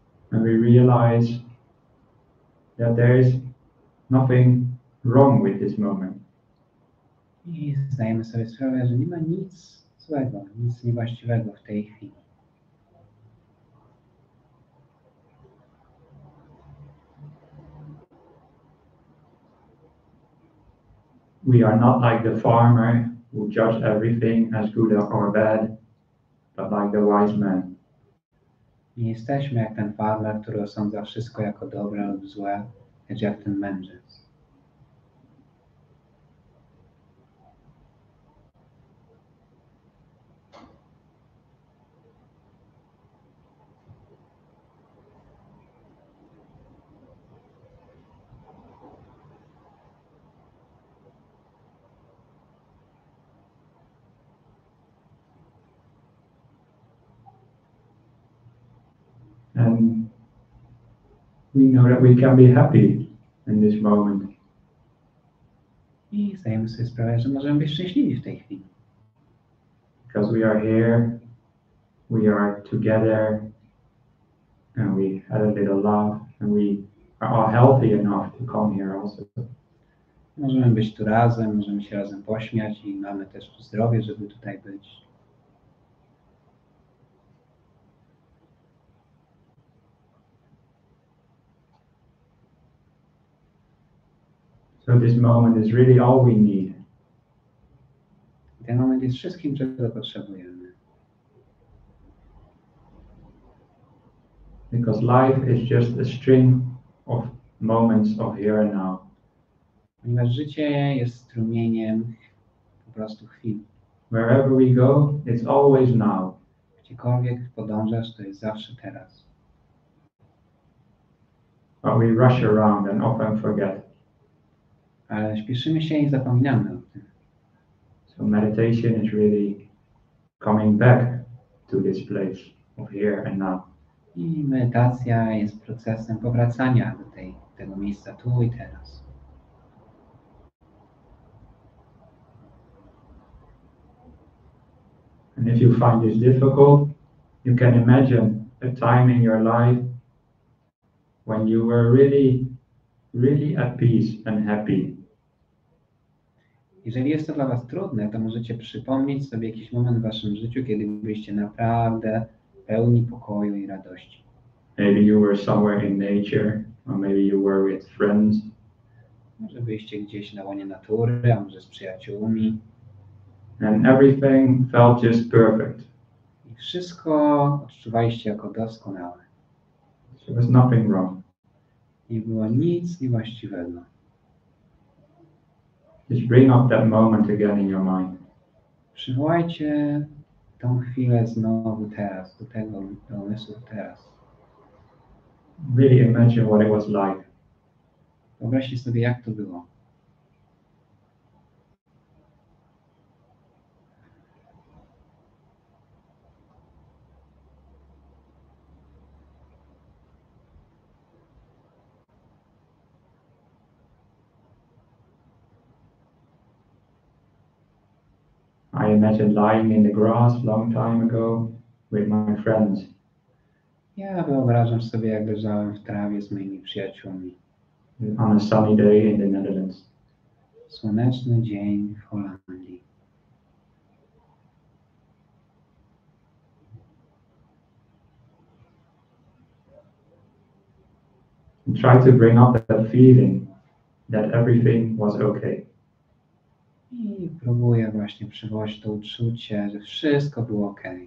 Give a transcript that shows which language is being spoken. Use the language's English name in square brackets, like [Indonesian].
[English] And we realize that there is nothing wrong with this moment. [Polish] I zdajemy sobie sprawę, że nie ma nic złego, nic niewłaściwego w tej chwili. [English] We are not like the farmer who judge everything as good or bad, but like the wise man. [Polish] Nie jesteśmy jak ten farmer, który osądza wszystko jako dobre lub złe, lecz jak ten mędrzec. [English] And we know that we can be happy in this moment. [Polish] I zdajemy sobie sprawę, że możemy być szczęśliwi w tej chwili. [English] Because we are here, we are together, and we had a little love, and we are all healthy enough to come here also. [Polish] Możemy być tu razem, możemy się razem pośmiać i mamy też tu zdrowie, żeby tutaj być. [English] So this moment is really all we need. [Polish] Ten moment jest wszystkim, czego potrzebujemy. [English] Because life is just a string of moments of here and now. [Polish] Ponieważ życie jest strumieniem po prostu chwil. [English] Wherever we go, it's always now. [Polish] Gdziekolwiek podążasz, to jest zawsze teraz. [English] But we rush around and often forget. [Polish] Ale śpieszymy się i zapominamy o tym. [English] So meditation is really coming back to this place of here and now. [Polish] I medytacja jest procesem powracania do tego miejsca tu i teraz. [English] And if you find this difficult, you can imagine a time in your life when you were really at peace and happy. [Polish] Jeżeli jest to dla Was trudne, to możecie przypomnieć sobie jakiś moment w Waszym życiu, kiedy byliście naprawdę pełni pokoju i radości. [English] Maybe you were somewhere in nature, or maybe you were with friends. [Polish] Może byliście gdzieś na łonie natury, a może z przyjaciółmi. [English] And everything felt just perfect. [Polish] I wszystko odczuwaliście jako doskonałe. [English] So there was nothing wrong. [Polish] Nie było nic niewłaściwego. [English] Just bring up that moment again in your mind. [Polish] Przywołajcie tą chwilę znowu teraz, do umysłu teraz. [English] Really imagine what it was like. [Polish] Wyobraźcie sobie, jak to było. [English] I imagine lying in the grass long time ago with my friends. [Polish] Ja wyobrażam sobie, jak leżałem w trawie z moimi przyjaciółmi. [English] On a sunny day in the Netherlands. [Polish] Słoneczny dzień w Holandii. [English] And try to bring up that feeling that everything was okay. [Polish] I próbuję właśnie przywołać to uczucie, że wszystko było ok.